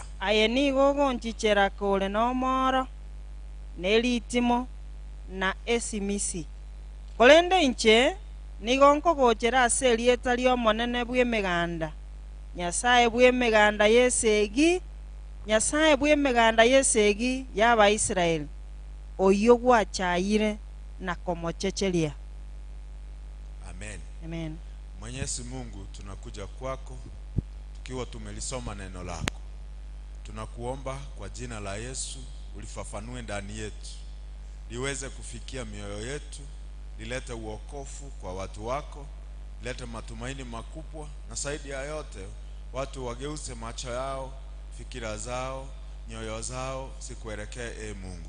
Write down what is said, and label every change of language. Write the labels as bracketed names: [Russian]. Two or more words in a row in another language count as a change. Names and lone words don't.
[Gusii] aye nigo gonchichera kore no moro nelitimo na esimisi kolende inche nigo nkogochera ase erieta ria omonene bwa emeganda Nyasaye bwa emeganda yesegi Nyasaye bwa emeganda yesegi y'Abaisiraeli oyo gwachayire na komochecheria. Amen. Amen. [Swahili] Mwenyezi Mungu, tunakuja kwako tukiwa tumelisoma neno lako. Tunakuomba kwa jina la Yesu ulifafanue ndani yetu, liweze kufikia mioyo yetu, lilete uokofu kwa watu wako, lilete matumaini makubwa, na zaidi ya yote watu wageuze macho yao, fikira zao, nyoyo zao sikuelekee Mungu.